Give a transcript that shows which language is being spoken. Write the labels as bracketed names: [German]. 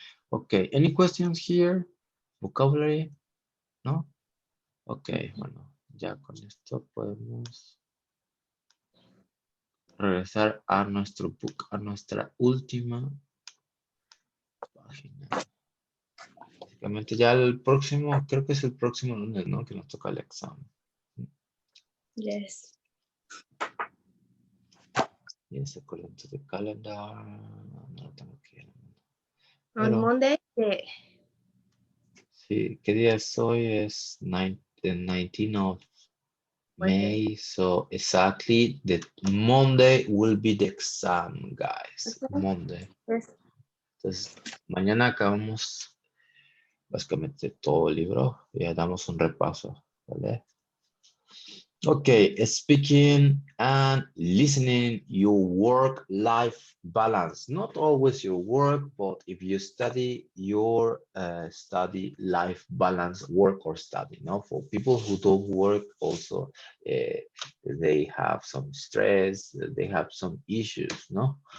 [English] Okay, any questions here? Vocabulary? ¿No? [Spanish] Ok, bueno, ya con esto podemos regresar a nuestro book, a nuestra última página. Básicamente ya el próximo, creo que es el próximo lunes, ¿no? Que nos toca el examen. [English] yes. Yes, according to the calendar. [Spanish] No lo tengo aquí. [English] On [Spanish] Pero, [English] Monday, [Spanish] sí, ¿qué día es hoy? Es [English] the 19th of May. So exactly the Monday will be the exam, guys. Okay. Monday. yes. [Spanish] Entonces, mañana acabamos básicamente todo el libro y ya damos un repaso, ¿vale? [English] Okay, speaking and listening, your work-life balance. Not always your work, but if you study your study life balance, work or study. No, for people who don't work, also they have some stress, they have some issues. No,